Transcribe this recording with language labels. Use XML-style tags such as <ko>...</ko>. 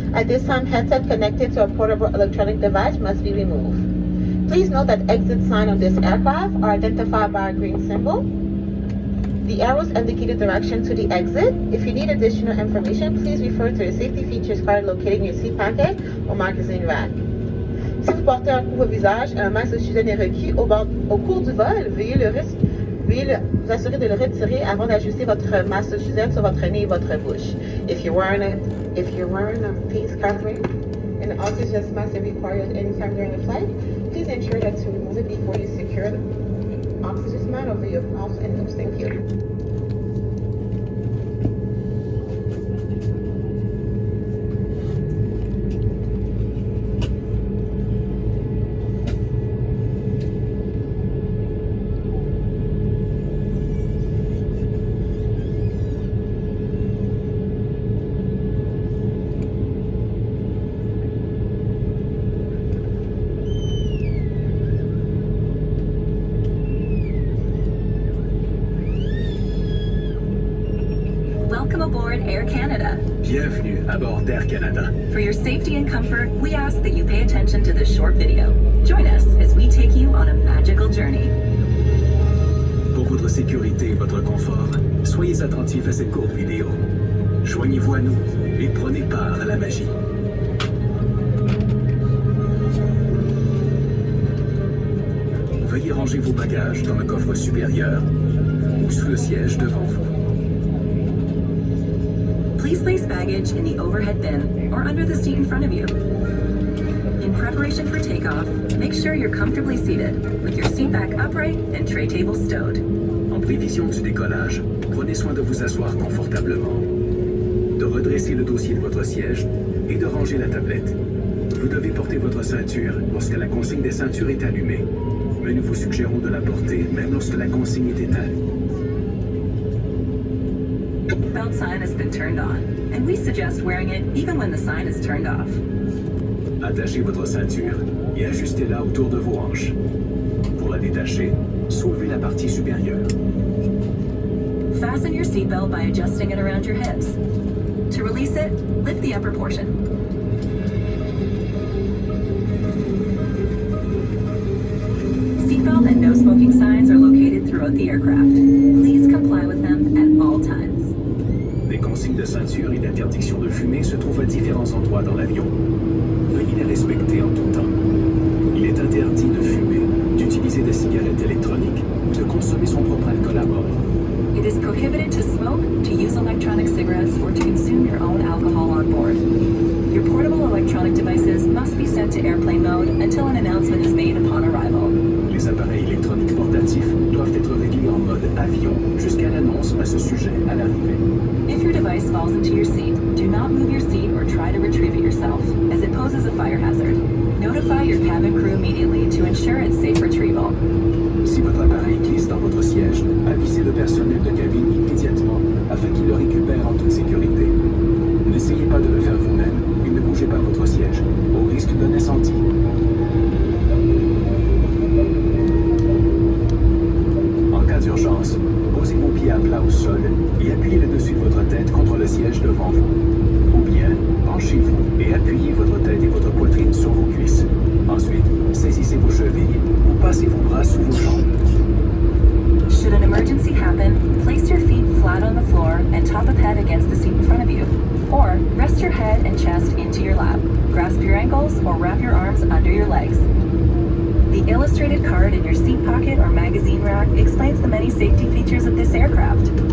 <en>At this time, headset connected to a portable electronic device must be removed. Please note that exit signs on this aircraft are identified by a green symbol. The arrows indicate the direction to the exit. If you need additional information, please refer to the safety features card located in your seat packet or magazine rack.</en> <fr>Si vous portez un couvre-visage, un masque d'oxygène est requis au cours du vol. Veuillez vous assurer de le retirer avant d'ajuster votre masque d'oxygène sur votre nez et votre bouche.</fr> <en>If you're wearing a face covering and an oxygen mask is required anytime during the flight, please ensure that to remove it before you secure the oxygen mask over your mouth and nose. Thank you. Welcome aboard Air Canada.</en> <fr>Bienvenue à bord d'Air Canada.</fr> <en>For your safety and comfort, we ask that you pay attention to this short video. Join us as we take you on a magical journey.</en> <fr>Pour votre sécurité et votre confort, soyez attentifs à cette courte vidéo. Joignez-vous à nous et prenez part à la magie. Veuillez ranger vos bagages dans le coffre supérieur ou sous le siège devant vous.</fr> <en>Please place baggage in the overhead bin or under the seat in front of you. In preparation for takeoff, make sure you're comfortably seated with your seat back upright and tray table stowed.</en> <fr>En prévision du décollage, prenez soin de vous asseoir confortablement, de redresser le dossier de votre siège et de ranger la tablette. Vous devez porter votre ceinture lorsque la consigne des ceintures est allumée, mais nous vous suggérons de la porter même lorsque la consigne est éteinte.</fr> <en>Belt sign has been turned on, and we suggest wearing it even when the sign is turned off.</en> <fr>Attachez votre ceinture et ajustez-la autour de vos hanches. Pour la détacher, soulevez la partie supérieure.</fr> <en>Fasten your seatbelt by adjusting it around your hips. To release it, lift the upper portion. Seatbelt and no smoking signs are located throughout the aircraft. Please comply with them at all times.</en> <fr>Des consignes de ceinture et d'interdiction de fumer se trouvent à différents endroits dans l'avion. Veuillez les respecter en tout temps. Il est interdit de fumer, d'utiliser des cigarettes électroniques ou de consommer son propre alcool à bord.</fr> <en>It is prohibited to smoke, to use electronic cigarettes, or to consume your own alcohol on board. Your portable electronic devices must be set to airplane mode until an announcement is made upon arrival.</en> <fr>Les appareils électroniques portatifs doivent être réglés en mode avion jusqu'à l'annonce à ce sujet à l'arrivée.</fr> <en>If your device falls into your seat, do not move your seat or try to retrieve it yourself, as it poses a fire hazard. Notify your cabin crew immediately to ensure its safe retrieval.</en> <fr>Si votre appareil glisse dans votre siège, avisez le personnel de cabine immédiatement afin qu'il le récupère en toute sécurité. N'essayez pas de le faire vous-même et ne bougez pas votre siège, au risque d'un incendie. En cas d'urgence, posez vos pieds à plat au sol et appuyez le dessus de votre tête contre le siège devant vous. Ou bien, penchez-vous et appuyez votre tête et votre poitrine sur vos cuisses. Ensuite, saisissez vos chevilles ou passez vos bras sous vos jambes.</fr> <en>Should an emergency happen, place your feet flat on the floor and top of head against the seat in front of you. Or rest your head and chest into your lap. Grasp your ankles or wrap your arms under your legs. The illustrated card in your seat pocket or magazine rack explains the many safety features of this aircraft.</en>